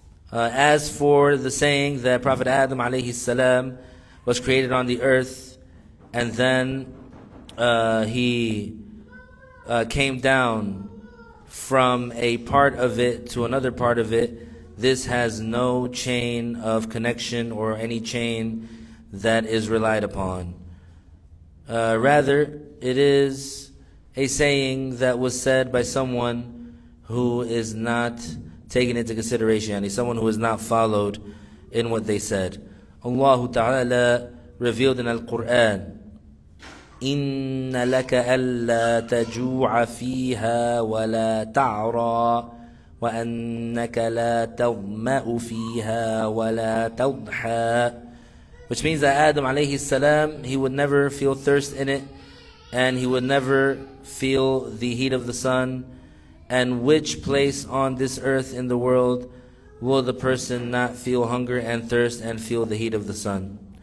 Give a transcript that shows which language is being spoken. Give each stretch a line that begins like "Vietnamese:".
English: As for the saying that Prophet Adam alayhi salam was created on the earth and then he came down from a part of it to another part of it, this has no chain of connection or any chain that is relied upon. Rather, it is a saying that was said by someone who is not taken into consideration, and someone who is not followed in what they said. Allah Ta'ala revealed in Al-Quran,
Arabic: إِنَّ لَكَ أَلَّا تَجُوعَ فِيهَا وَلَا تَعْرَى وَأَنَّكَ لَا تَظْمَأُ فِيهَا وَلَا تَضْحَى.
English: Which means that Adam alayhi salam, he would never feel thirst in it, and he would never feel the heat of the sun. And which place on this earth in the world will the person not feel hunger and thirst and feel the heat of the sun?